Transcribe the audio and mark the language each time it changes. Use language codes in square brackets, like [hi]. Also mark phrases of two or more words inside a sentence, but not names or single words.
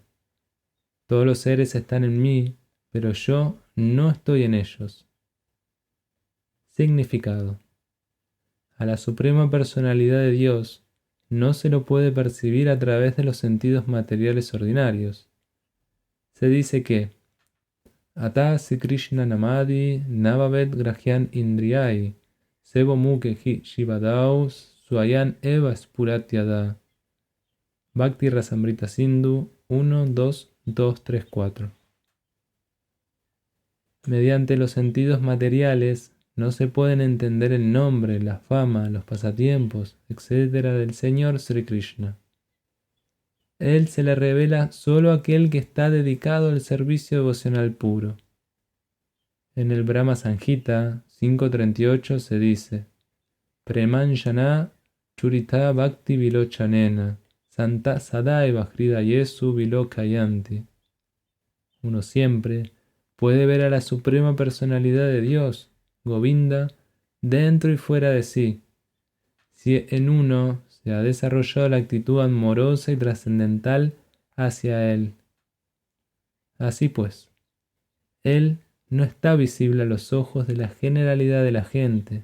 [es] Todos los seres están en mí, pero yo no estoy en ellos. Significado. A la Suprema Personalidad de Dios no se lo puede percibir a través de los sentidos materiales ordinarios. Se dice que [sa] अतः श्रीकृष्णनामादि न भवेद्ग्राह्यम् इन्द्रियैः सेवोन्मुखे हि जिह्वादौ स्वयमेव स्फुरत्यदः. [es] Bhakti Rasamrita Sindhu 1, 2, 2, 3, 4. Mediante los sentidos materiales no se pueden entender el nombre, la fama, los pasatiempos, etc. del Señor Sri Krishna. Él se le revela solo a aquel que está dedicado al servicio devocional puro. En el Brahma Samhita 5.38 se dice: [sa] प्रेमाञ्जनच्छुरितभक्तिविलोचनेन सन्तः सदैव हृदयेषु विलोकयन्ति. [es] Uno siempre puede ver a la Suprema Personalidad de Dios, Govinda, dentro y fuera de sí, si en uno se ha desarrollado la actitud amorosa y trascendental hacia Él. Así pues, Él no está visible a los ojos de la generalidad de la gente.